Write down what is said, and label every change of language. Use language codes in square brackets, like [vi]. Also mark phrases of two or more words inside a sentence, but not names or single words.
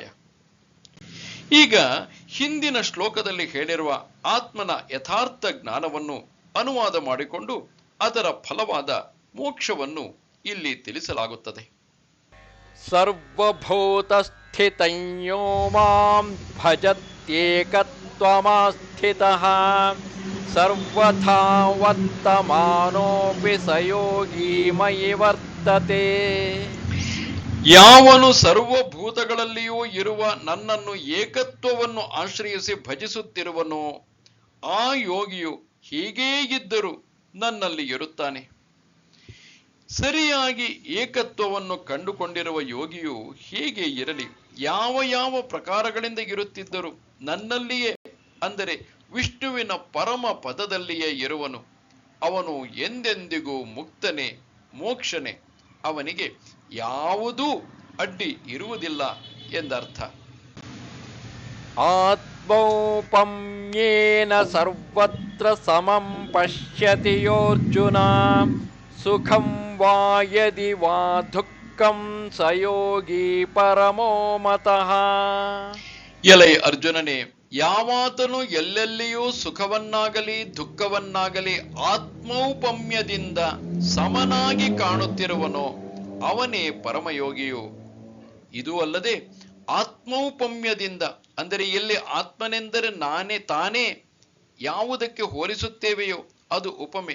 [kn] ಈಗ ಹಿಂದಿನ ಶ್ಲೋಕದಲ್ಲಿ ಹೇಳಿರುವ ಆತ್ಮನ ಯಥಾರ್ಥ ಜ್ಞಾನವನ್ನು ಅನುವಾದ ಮಾಡಿಕೊಂಡು ಅದರ ಫಲವಾದ ಮೋಕ್ಷವನ್ನು ಇಲ್ಲಿ ತಿಳಿಸಲಾಗುತ್ತದೆ. [sa] ಸರ್ವಭೂತಸ್ಥಿತಂ ಯೋ ಮಾಂ ಭಜತ್ಯೇಕತ್ವಮಾಸ್ಥಿತಃ ಸರ್ವಥಾ ವರ್ತಮಾನೋಪಿ ಸ ಯೋಗಿ ಮಯಿ ವರ್ತತೆ. [kn] ಯಾವನು ಸರ್ವಭೂತಗಳಲ್ಲಿಯೂ ಇರುವ ನನ್ನನ್ನು ಏಕತ್ವವನ್ನು ಆಶ್ರಯಿಸಿ ಭಜಿಸುತ್ತಿರುವನೋ ಆ ಯೋಗಿಯು ಹೀಗೇ ಇದ್ದರೂ ನನ್ನಲ್ಲಿ ಇರುತ್ತಾನೆ. ಸರಿಯಾಗಿ ಏಕತ್ವವನ್ನು ಕಂಡುಕೊಂಡಿರುವ ಯೋಗಿಯು ಹೇಗೆ ಇರಲಿ, ಯಾವ ಯಾವ ಪ್ರಕಾರಗಳಿಂದ ಇರುತ್ತಿದ್ದರೂ ನನ್ನಲ್ಲಿಯೇ, ಅಂದರೆ ವಿಷ್ಣುವಿನ ಪರಮ ಪದದಲ್ಲಿಯೇ ಇರುವನು. ಅವನು ಎಂದೆಂದಿಗೂ ಮುಕ್ತನೇ, ಮೋಕ್ಷನೇ. ಅವನಿಗೆ ಯಾವುದೂ ಅಡ್ಡಿ ಇರುವುದಿಲ್ಲ ಎಂದರ್ಥ. [sa] ಆತ್ಮೌಪಮ್ಯೇನ ಸರ್ವತ್ರ ಸಮಂ ಪಶ್ಯತಿ ಯೋರ್ಜುನ ಸುಖಂ ವಾ ಯದಿ ವಾ ದುಃಖಂ ಸ ಯೋಗಿ ಪರಮೋ ಮತಃ. [kn] ಎಲೈ ಅರ್ಜುನನೇ, ಯಾವಾತನು ಎಲ್ಲೆಲ್ಲಿಯೂ ಸುಖವನ್ನಾಗಲಿ ದುಃಖವನ್ನಾಗಲಿ ಆತ್ಮೌಪಮ್ಯದಿಂದ ಸಮನಾಗಿ ಕಾಣುತ್ತಿರುವನೋ ಅವನೇ ಪರಮಯೋಗಿಯು. ಇದು ಅಲ್ಲದೆ ಆತ್ಮೌಪಮ್ಯದಿಂದ, ಅಂದರೆ ಎಲ್ಲಿ ಆತ್ಮನೆಂದರೆ ತಾನೇ ಯಾವುದಕ್ಕೆ ಹೋಲಿಸುತ್ತೇವೆಯೋ ಅದು ಉಪಮೆ.